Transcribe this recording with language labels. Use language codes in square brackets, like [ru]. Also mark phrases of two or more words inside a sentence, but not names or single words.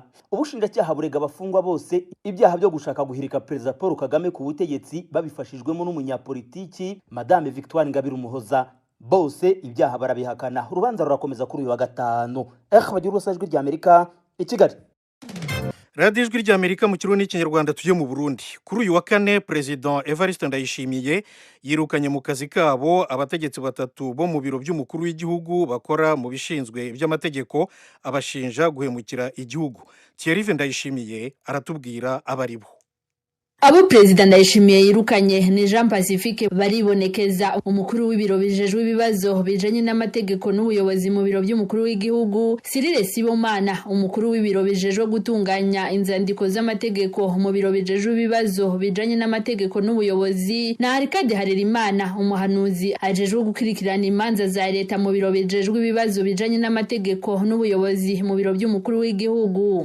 [rw] Ubushinjacyaha burega abafungwa bose ibyaha byo gushaka guhirika Perezida Paul Kagame ku butegetsi babifashijwemo n'umunyapolitiki Madame Victoire Ingabire Umuhoza. Bose ibyaha barabihakana. Urubanza rurakomeza kuri uyu wa gatanu. Bagira urusajwi rya Amerika i Kigali. Radio Ijwi ry'Amerika mu Kirundi n'Ikinyarwanda tujye mu Burundi. Kuri uyu wa kane President Evariste Ndayishimiye yirukanye mu kazi kabo abategetsi batatu bo mu biro by'umukuru w'igihugu bakora mu bishinzwe iby'amategeko, abashinja guhemukira igihugu. [rn] Thierry Ndayishimiye aratubwira abaribo. Abo Perezida Ndayishimiye yirukanye ni Jean Pacifique baribonekeza, umukuru w'ibiro bijejwe ibibazo bijanye n'amategeko n'ubuyobozi mu biro by'umukuru w'igihugu, Cyril Sibomana umukuru w'ibiro bijejwe gutunganya inzandiko z'amategeko mu biro bijejwe ibibazo bijanye n'amategeko n'ubuyobozi, na Arcade Harerimana umuhanuzi ajejwe gukurikirana imanza za leta mu biro bijejwe ibibazo bijanye n'amategeko n'ubuyobozi mu biro by'umukuru w'igihugu.